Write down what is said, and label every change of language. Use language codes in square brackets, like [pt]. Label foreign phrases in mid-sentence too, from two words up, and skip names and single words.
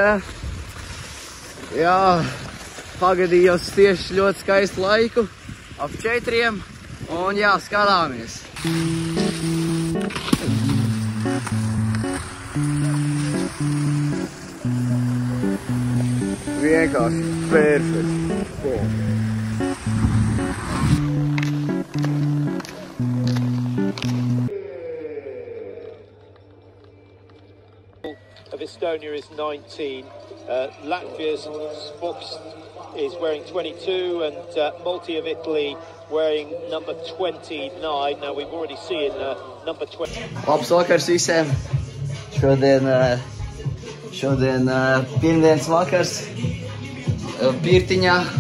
[lv] Jā, pagadījos tieši ļoti skaistu laiku. Ap 4. Un jā, skatāmies. Vienkārši perfekti. [en] Of Estonia is 19. Latvia's Spoks is wearing 22 and Multi of Italy wearing number 29. Now we've already seen number 20. [lv] Labs vakars visiem! Šodien pirmdienas vakars Pirtiņā.